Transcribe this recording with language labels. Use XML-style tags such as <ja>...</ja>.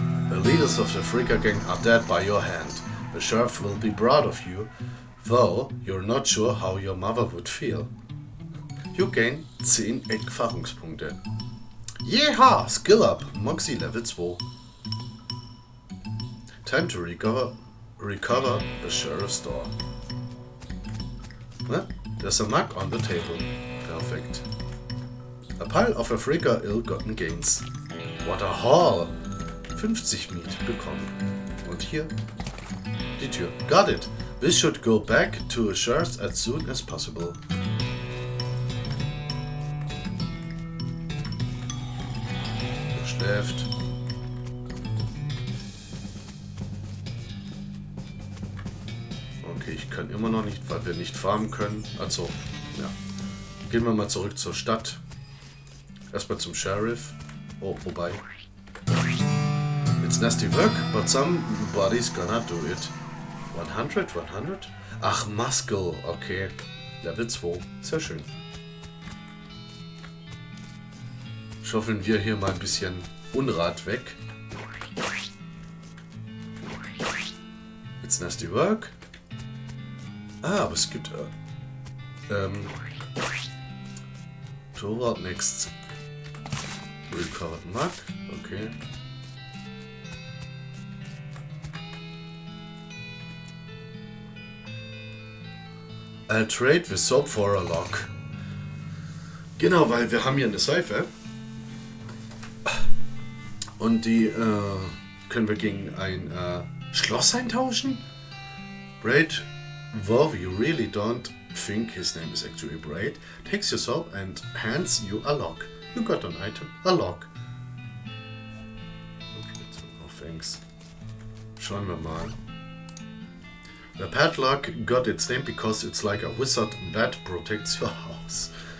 <en>The leaders of the Freaker Gang are dead by your hand. The sheriff will be proud of you, though you're not sure how your mother would feel. You gain 10 Erfahrungspunkte. Yeehaw! Skill up! Moxie Level 2. Time to recover the sheriff's door. Well, there's a mug on the table. Perfect. A pile of Afrika ill-gotten gains. What a haul!</en> <de>50 Meat bekommen. Und hier die Tür.</de> <en>Got it. We should go back to a sheriff's as soon as possible.</en> <de>Er schläft. Okay, ich kann immer noch nicht, weil wir nicht farmen können. Also, ja. Gehen wir mal zurück zur Stadt. Erstmal zum Sheriff. Oh, wobei.</de> <en>It's nasty work, but somebody's gonna do it.</en> <de>100? Ach, Muscle. Okay. Level 2. Sehr schön. Schaufeln wir hier mal ein bisschen Unrat weg.</de> <en>It's nasty work. Ah,</en> <de>aber es gibt...</de> <en>Toward next. Recovered Mug. Okay. I'll trade with soap for a lock.</en> <de>Genau, weil wir haben hier eine Seife. Und die können wir gegen ein Schloss eintauschen.</de> <en>Braid, though you really don't think his name is actually Braid, takes your soap and hands you a lock. You got an item, a lock. Okay, no thanks.</en> <de>Schauen wir mal.</de> <en>The padlock got its name because it's like a wizard that protects your house.</en>